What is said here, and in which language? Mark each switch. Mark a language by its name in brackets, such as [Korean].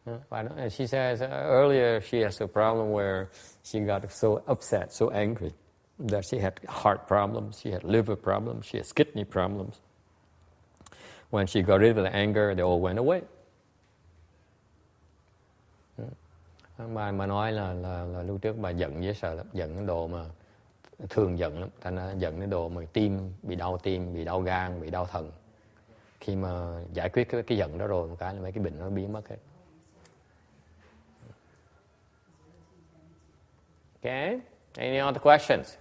[Vietnamese] Bà nói, [English] she says earlier she has a problem where she got so upset, so angry that she had heart problems, she had liver problems, she has kidney problems. When she got rid of the anger, they all went away. [Vietnamese] Bà nói là lúc trước bà giận với sợ lắm, giận cái độ mà thường giận lắm, thành ra giận cái độ mà tim, bị đau gan, bị đau thận. Khi mà giải quyết cái giận đó rồi, một cái là mấy cái bệnh nó biến mất hết. [English] Okay, any other questions?